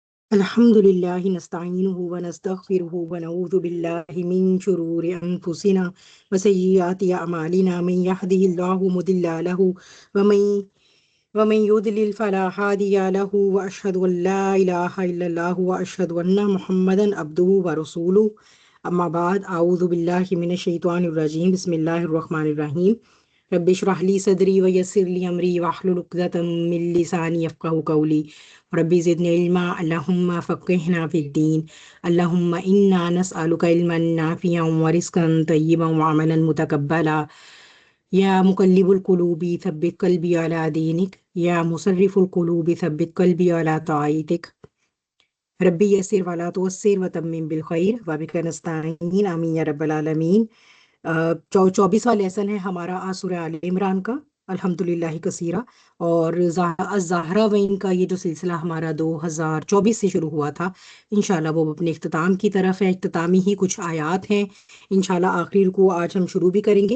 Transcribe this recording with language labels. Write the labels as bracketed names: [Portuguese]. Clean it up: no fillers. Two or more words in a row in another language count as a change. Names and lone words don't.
[Arabic] الحمد لله نستعينه ونستغفره ونعوذ بالله من شرور أنفسنا وسيئات أعمالنا من يهده الله مضل له ومن يضلل فلا هادي له وأشهد أن لا إله إلا الله وأشهد أن محمدا عبده ورسوله أما بعد أعوذ بالله من الشيطان الرجيم بسم الله الرحمن الرحيم رب اشرح لي صدري ويسر لي أمري واحلل عقدة من لساني يفقهوا قولي ربي زدني علما اللهم فقهنا في الدين اللهم إنا نسألك علما نافعا ورزقا طيبا وعملا متقبلا يا مقلب القلوب ثبت قلبي على دينك يا مصرف القلوب ثبت قلبي على طاعتك ربي يسر ولا تعسر وتمم بالخير وبك نستعين آمين يا رب العالمين. [Urdu] 24واں لیسن ہے ہمارا آج سورہ آل عمران کا, [Arabic] الحمد لله كثيرا. [Urdu] اور زہراوین کا یہ جو سلسلہ ہمارا 2024 سے شروع ہوا تھا, [Arabic] إن شاء الله [Urdu] وہ اپنے اختتام کی طرف ہے. اختتامی ہی کچھ آیات ہیں, [Arabic] إن شاء الله [Urdu] آخر کو آج ہم شروع بھی کریں گے.